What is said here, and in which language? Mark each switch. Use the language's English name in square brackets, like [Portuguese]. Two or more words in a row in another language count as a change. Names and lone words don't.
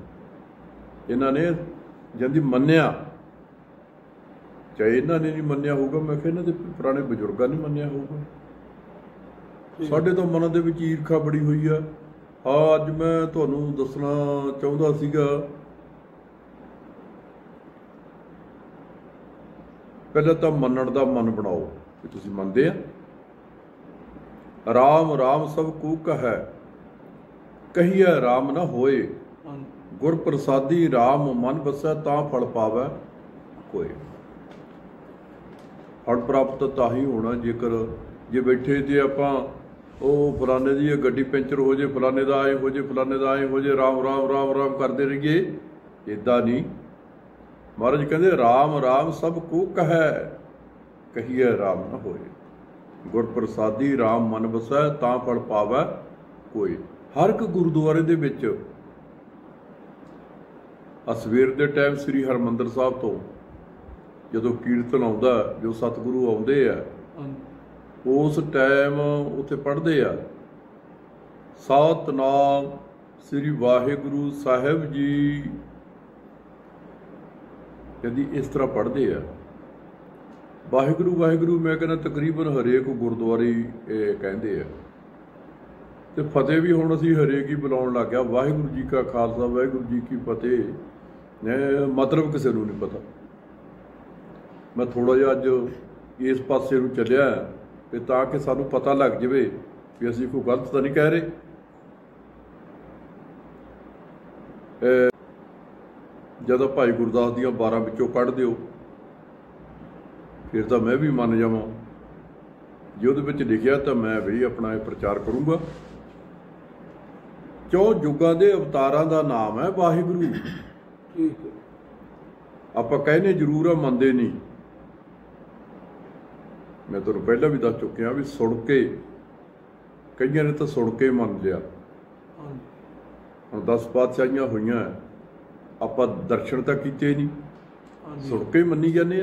[Punjabi] ਇਨ੍ਹਾਂ ਨੇ ਜੰਦੀ ਮੰਨਿਆ, ਚਾਹੇ ਇਨ੍ਹਾਂ ਨੇ ਨਹੀਂ ਮੰਨਿਆ ਹੋਗਾ, ਮੈਂ ਕਹਾ ਇਨ੍ਹਾਂ ਦੇ ਪੁਰਾਣੇ ਬਜ਼ੁਰਗਾਂ ਨੇ ਮੰਨਿਆ ਹੋਗਾ। ਸਾਡੇ ਤੋ ਮਨਾਂ ਦੇ ਵਿਚ ਈਰਖਾ ਬੜੀ ਹੋਈ ਆ। ਅੱਜ ਮੈਂ ਤੁਹਾਨੂੰ ਦੱਸਣਾ ਚਾਹੁੰਦਾ ਸੀਗਾ, ਪਹਿਲੇ ਤੋ ਮੰਨਣ ਦਾ ਮਨ ਬਣਾਓ ਕਿ ਤੁਸੀਂ ਮੰਨਦੇ ਆ। ਰਾਮ ਰਾਮ ਸਭ ਕੂਕ ਹੈ, ਕਹੀਐ ਰਾਮ ਨਾ ਹੋਏ, ਗੁਰ ਪ੍ਰਸਾਦੀ ਰਾਮ ਮਨ ਬਸੈ ਤਾਂ ਫਲ ਪਾਵੈ ਕੋਈ। ਫਲ ਪ੍ਰਾਪਤ ਤਾਂ ਹੀ ਹੋਣਾ ਜੇਕਰ ਜੇ ਬੈਠੇ ਜੇ ਆਪਾਂ ਫਲਾਣੇ ਦੀ ਗੱਡੀ ਪੈਂਚਰ ਹੋ ਜਾਏ, ਫਲਾਣੇ ਦਾ ਆਏ ਹੋ ਜਾਏ, ਫਲਾਣੇ ਦਾ ਆਏ ਹੋ ਜਾਏ, ਰਾਮ ਰਾਮ ਰਾਮ ਰਾਮ ਕਰਤੇ ਰਹੀਏ, ਇਦਾਂ ਨਹੀਂ। ਮਹਾਰਾਜ ਕਹਤੇ ਰਾਮ ਰਾਮ ਸਭ ਕੂਕ ਹੈ, ਕਹੀਐ ਰਾਮ ਨਾ ਹੋਏ, ਗੁਰ ਪ੍ਰਸਾਦੀ ਰਾਮ ਮਨ ਬਸੈ ਤਾਂ ਫਲ ਪਾਵੈ ਕੋਈ। ਹਰ ਏਕ ਗੁਰਦੁਆਰੇ ਦੇ ਵਿਚ ਸਵੇਰ ਕੇ ਟਾਈਮ ਸ੍ਰੀ ਹਰਿਮੰਦਰ ਸਾਹਿਬ ਤੋ ਜਦੋਂ ਕੀਰਤਨ ਆਉਂਦਾ, ਜੋ ਸਤਿਗੁਰੂ ਆਉਂਦੇ ਆ ਉਸ ਟਾਈਮ ਉੱਥੇ ਪੜ੍ਹਦੇ ਆ ਸਤਿਨਾਮ ਸ੍ਰੀ ਵਾਹਿਗੁਰੂ ਸਾਹਿਬ ਜੀ, ਯਦਿ ਇਸ ਤਰ੍ਹਾਂ ਪੜ੍ਹਦੇ ਆ। ਵਾਹਿਗੁਰੂ ਵਾਹਿਗੁਰੂ ਮੈਂ ਕਹਿਣਾ ਤਕਰੀਬਨ ਹਰੇਕ ਗੁਰਦੁਆਰੇ ਕਹਿੰਦੇ ਆ, ਤੇ ਫਤਿਹ ਭੀ ਹੁਣ ਅਸੀਂ ਹਰੇਕ ਹੀ ਬੁਲਾਉਣ ਲੱਗ ਗਿਆ, ਵਾਹਿਗੁਰੂ ਜੀ ਕਾ ਖ਼ਾਲਸਾ ਵਾਹਿਗੁਰੂ ਜੀ ਕੀ ਫ਼ਤਿਹ। [Hindi] मतलब किसी को नहीं पता। [Punjabi] ਮੈਂ ਥੋੜ੍ਹਾ ਜਿਹਾ ਅੱਜ ਇਸ ਪਾਸੇ ਨੂੰ ਚੱਲਿਆ ਭੀ ਤਾਂਕਿ ਸਾਨੂੰ ਪਤਾ ਲੱਗ ਜਾਏ ਭੀ ਅਸੀਂ ਕੋਈ ਗਲਤ ਤੋ ਨਹੀਂ ਕਹਿ ਰਹੇ। ਜਦੋਂ ਭਾਈ ਗੁਰਦਾਸ ਦੀਆਂ 12 ਵਿਚੋਂ ਕੱਢ ਦਿਓ ਫਿਰ ਤੋ ਮੈਂ ਭੀ ਮੰਨ ਜਾਵਾਂ, ਜੇ ਉਹਦੇ ਵਿਚ ਲਿਖਿਆ [Hindi] तो मैं भी अपना प्रचार करूँगा। [Punjabi] ਚੌ ਯੁੱਗਾਂ ਦੇ ਅਵਤਾਰਾਂ ਦਾ ਨਾਮ ਹੈ ਵਾਹਿਗੁਰੂ। ਠੀਕ ਹੈ। ਆਪਾਂ ਕਹਿੰਦੇ ਜ਼ਰੂਰ ਆ, ਮੰਨਦੇ ਨਹੀਂ। ਮੈਂ ਤੁਹਾਨੂੰ ਪਹਿਲਾਂ ਵੀ ਦੱਸ ਚੁੱਕਿਆ ਵੀ ਸੁਣ ਕੇ, ਕਈਆਂ ਨੇ ਤਾਂ ਸੁਣ ਕੇ ਮੰਨ ਲਿਆ। ਹੁਣ 10 ਪਾਤਸ਼ਾਹੀਆਂ ਹੋਈਆਂ, ਆਪਾਂ ਦਰਸ਼ਨ ਤਾਂ ਕੀਤੇ ਨਹੀਂ, ਸੁਣ ਕੇ ਮੰਨੀ ਜਾਂਦੇ ਆ।